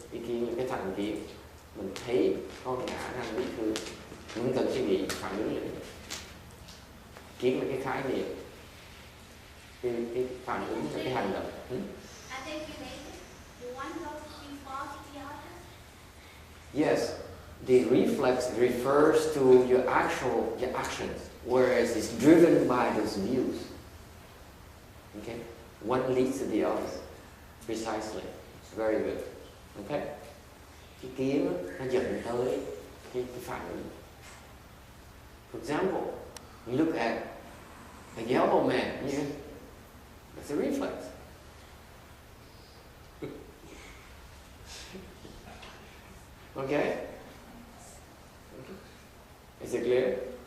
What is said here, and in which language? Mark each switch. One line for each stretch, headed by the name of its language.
Vietnamese: Cái kiến là cái thành kiến. Mình thấy con ngã đang bị thương, mình cần suy nghĩ phản ứng lại. Kiến là cái khái niệm, cái phản ứng là cái hành động.
English: Are they related? The one goes before the other? Yes, the reflex refers to your actions, whereas it's driven by those views. Okay, one leads to the other, precisely. Very good. Okay.
Vietnamese: Cái kiến nó dẫn tới cái phản ứng.
English: For example, you look at a yellow man, yeah, that's a reflex. Okay? Is it clear?